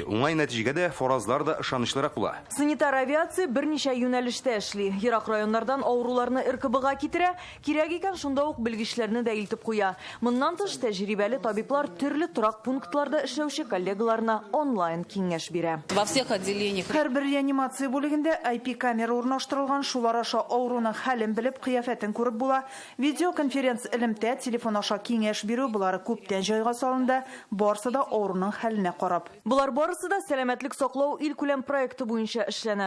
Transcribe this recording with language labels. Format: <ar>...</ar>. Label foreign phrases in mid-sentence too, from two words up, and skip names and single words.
<tt>Уңай нәтиҗәгә дә фаразлар да ышанычлырак була. Санитар авиация берничә юнәлештә эшли. Ерак районнардан авыруларны РКБга китерә, кирәк икән шунда ук белгечләрне дә илтеп куя. Моннан тыш тәҗрибәле табиблар төрле торак пунктларда эшләүче коллегаларына онлайн киңәш бирә.</tt> <ru>Во всех отделениях.</ru> <tt>Һәрбер реанимация бүлегендә IP камера урнаштырылган, шулар аша авыруның хәлен белеп, кыяфәтен күреп була. Видеоконференц элемтә, телефон аша киңәш бирү булары күптән җайга салынды. Барысы да авыруның хәленә карап. Булар барысы да сәламәтлек саклау ил күләм проекты буенча эшләнә.</tt>